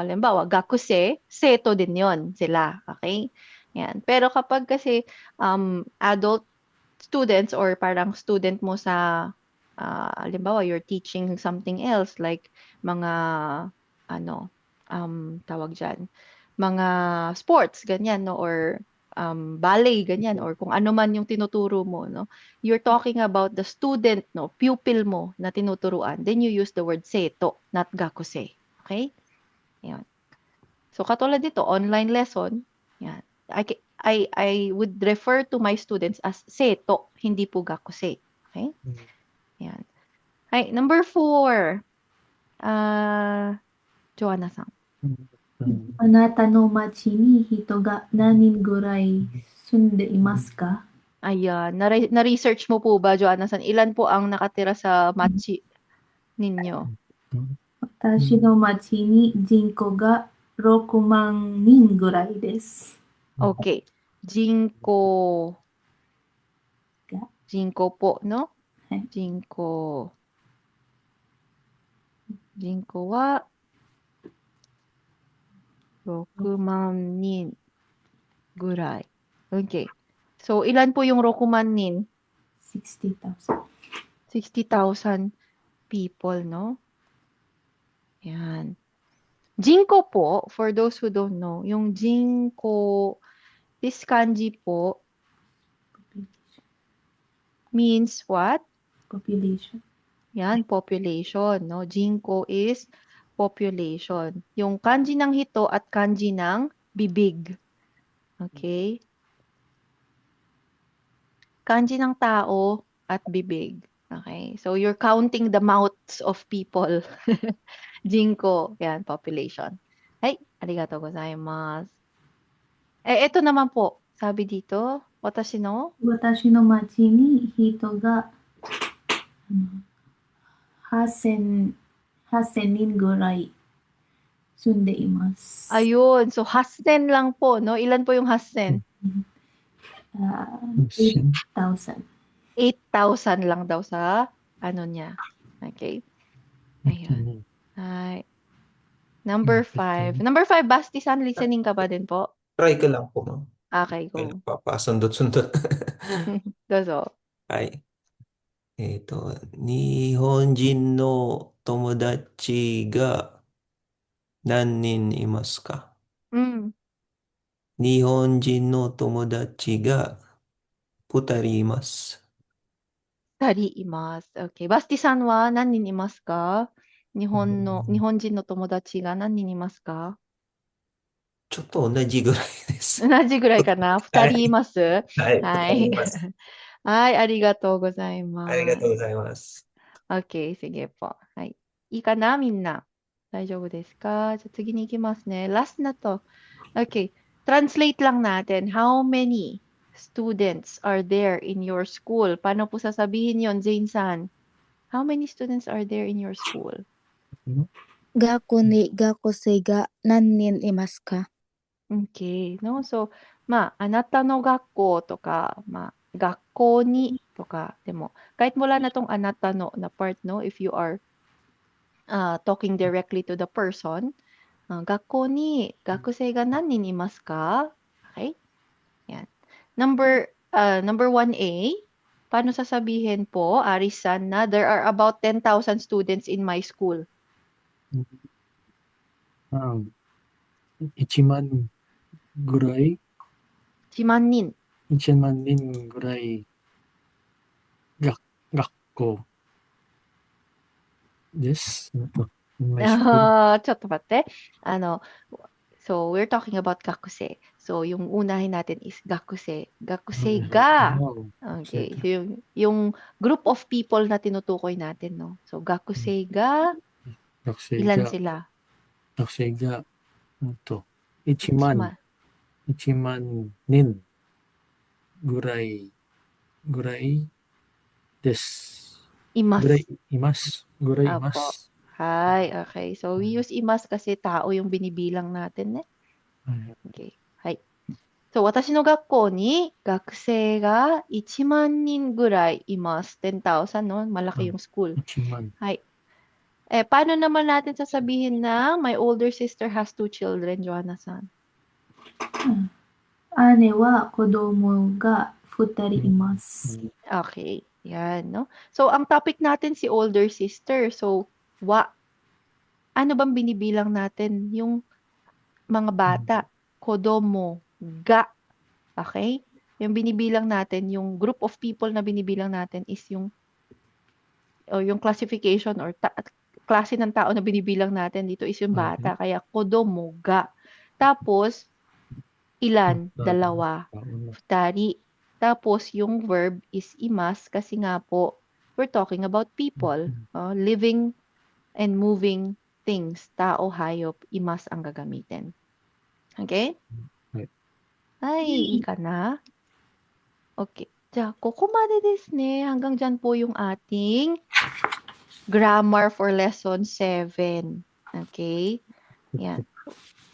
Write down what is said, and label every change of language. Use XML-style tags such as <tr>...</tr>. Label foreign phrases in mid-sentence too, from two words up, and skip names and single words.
<tl>Halimbawa, gakuse, seto din 'yon sila, okay? Yan. Pero kapag kasi</tl> <en>adult students</en> <tl>or parang student mo sa halimbawa,</tl> <en>you're teaching something else like</en> <tl>mga ano, tawag diyan, mga sports ganyan, no, or ballet ganyan, or kung ano man yung tinuturo mo, no. You're talking about the student, no, pupil mo na tinuturuan, then you use the word seto, not gakuse. Okay? Ayan. So katulad dito,</tl> <en>online lesson,</en> <tl>yan. I would refer to my students as seto, hindi po gakuse. Okay? Yan. Ay, number 4. Joanna-san.</tl> <ja>あなたの町に人が何人ぐらい住んでいますか？</ja> <tl>Ayan. Na-research mo po ba, Joanna-san? Ilan po ang nakatira sa machi ninyo?</tl> <ja>私の町に人口が6万人ぐらいです。</ja> <tl>Okay. Jinko. Jinko po, no? Hai.</tl> <ja>人口。人口は 6 万人ぐらい。Okay.</ja> <tl>So, ilan po yung 6 万人? 60,000.</tl> <en>60,000 people, no?</en> <tl>Yan. Jinko po,</tl> <en>for those who don't know, yung jinko, this kanji po means what? Population. Yan, population, no? Jinko is population.</en> <tl>Yung kanji ng hito at kanji ng bibig. Okay? kanji ng tao at bibig. Okay?</tl> <en>So, you're counting the mouths of people. Jinko.</en> <tl>Yan, population. Ay,</tl> <ja>ありがとうございます.</ja> <tl>Ito naman po. Sabi dito,</tl> <ja>私の? 私の町に人が8000人ぐらい住んでいます。</ja> <tl>Ayun. So, hassen lang po, no? Ilan po yung hassen? 8,000. 8,000 lang daw sa ano niya. Okay? Ayun. Ay. Number 5. Number 5, Basti-san, listening ka pa din po? Try ko lang po, ma'am. Okay, May go. nagpapasundot-sundot. Dozo.</tl> <ja>はい。日本人の友達が何人いますか？ Mm. 日本人の友達が2人います。たりいます. Okay. Basti-sanは何人いますか? 日本人の友達が何人いますか? ちょっと同じぐらいです。同じぐらいかな ?2 人いますはい。は 2人いい。ます。はい、ありがとうございありがとうまございます。す。</ja> <tl>Okay, sige po.</tl> <ja>はい。いいかなみんな。大丈夫ですかじゃあ次に行きますね。</ja> <tl>Last na to.</tl> <ja>Okay.</ja> <tl>Translate lang natin.</tl> <en>How many students are there in your school?</en> <tl>Paano po sasabihin yon, Jane-san?</tl> <en>How many students are there in your school?</en> <ja>学に学生が何人いますか？</ja> <tl>Okay, no? So,</tl> <ja>あなたの学校とか、学校にとか、でも、</ja> <tl>kahit wala na tong</tl> <ja>あなたのな part, no?</ja> <en>If you are talking directly to the person,</en> <ja>学校に学生が何人いますか?</ja> <tl>Okay? Yan. Number 1A, paano sasabihin po, Aris-san, na</tl> <en>there are about 10,000 students in my school?</en> <ja>1 万ぐらい、 1万人。 1万人ぐらい学校です。</ja> <en>My school.</en> <ja>ちょっと待って。</ja> <en>So, we're talking about</en> <ja>学生.</ja> <tl>So, yung unahin natin is</tl> <ja>学生. 学生が,</ja> <en>Wow.</en> <tl>okay. So, yung</tl> <en>group of people</en> <tl>na tinutukoy natin, no? So,</tl> <ja>学生が, 学生</ja> <tl>ilan</tl> <ja>が、</ja> <tl>sila?</tl> <ja>学生が、1 1 万、1万人ぐらいです。います。ぐらいいます。ぐらいいま</ja> <tl>Apo.</tl> <ja>す。</ja> <en>Hi, okay. So, we use</en> <tl>imas kasi tao yung binibilang natin, eh.</tl> <ja>はい</ja> <en>Okay. Hi. So,</en> <ja>私の学校に学生が1万人ぐらいいます。10,000,</ja> <tl>no? Malaki yung school.</tl> <ja>1万。</ja> <tl>Hi. Paano naman natin sasabihin na</tl> <en>my older sister has 2 children,</en> <tl>Joanna-san?</tl> <ja>姉は子供が2人います。</ja> <tl>Okay. Yan, no? So, ang topic natin si</tl> <en>older sister.</en> <tl>So, ano bang binibilang natin? Yung mga bata. Kodomo. Ga. Okay? Yung binibilang natin, yung</tl> <en>group of people</en> <tl>na binibilang natin is yung classification or klase ng tao na binibilang natin dito is yung bata. Kaya kodomo, ga. Tapos, ilan? Dalawa. Futari. Tapos, yung verb is imas kasi nga po,</tl> <en>we're talking about people. Living and moving things.</en> <tl>Tao, hayop, imas ang gagamitin. Okay? Ay, ika na. Okay.</tl> <ja>じゃあ、ここまでですね。</ja> <tl>hanggang dyan po yung ating</tl> <en>grammar for lesson 7.</en> <tl>Okay? Yan.</tl>